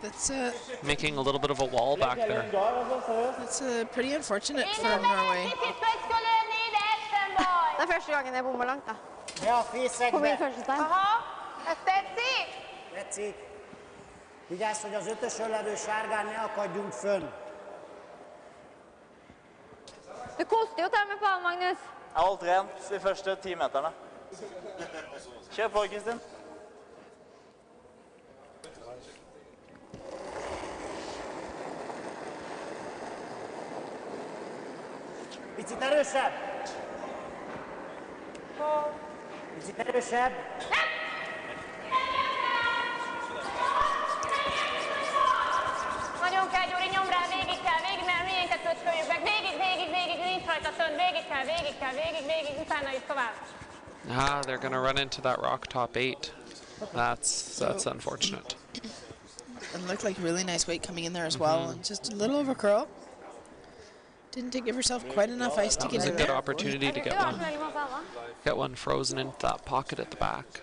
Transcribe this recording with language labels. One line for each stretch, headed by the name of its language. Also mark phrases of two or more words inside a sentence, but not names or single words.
English: That's making a little bit of a wall back there. That's pretty unfortunate for Norway.
Norwegian: Det er første gangen jeg bommer langt, da. Ja, fin På min segment. første stein.
English: That's it.
Hungarian: Vigyázz, hogy az ötösön levő sárgán ne akadjunk fönn.
Norwegian: Det koster jo til med på, Magnus. Jeg holdt rent de første 10 meterne. Kjør på, Kristin.
Hungarian: Picit erősebb. Picit erősebb. Nagyon kell, Gyuri, nyom rá, végig kell, mert miénket kötköljük meg. Végig, nincs rajta tön, végig, utána is tovább.
English: They're going to run into that rock top 8. That's unfortunate. It looked like really nice weight coming in there as well, and just a little over curl. Didn't give herself quite enough ice to get in there. That was a good opportunity to get one frozen into that pocket at the back.